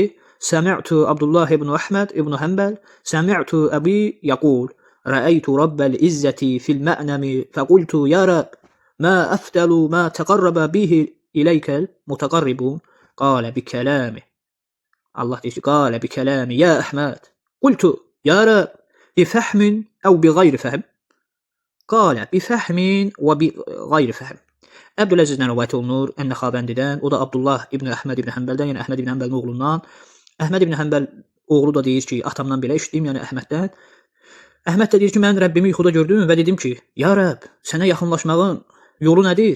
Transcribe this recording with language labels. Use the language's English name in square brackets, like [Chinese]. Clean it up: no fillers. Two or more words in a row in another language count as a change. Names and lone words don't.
[Arabic] سمعت عبد الله بن أحمد بن حنبل. سمعت أبي يقول. رأيت رب العزة في المنام فقلت يا رب، ما أفضل ما تقرب به إليك المتقربون. قال بكلامي. [Azerbaijani] Allah deyir ki, [Arabic] قال بكلامي يا أحمد. قلت يا رب بفهم أو بغير فهم قال بفهم وبغير فهم. [Azerbaijani] Əbdüləzizdən rəvayət olunur Ən-Nəxabəndidən, o da Abdullah ibn Əhməd ibn Həmbəldən, yəni Əhməd ibn Həmbəlin oğlundan. Əhməd ibn Həmbəl oğlu da deyir ki, atamdan belə eşitdim, yəni Əhməddən. Əhməd də deyir ki, mən Rəbbimi yuxuda gördüm və dedim ki, ya Rəbb, sənə yaxınlaşmağın yolu nədir?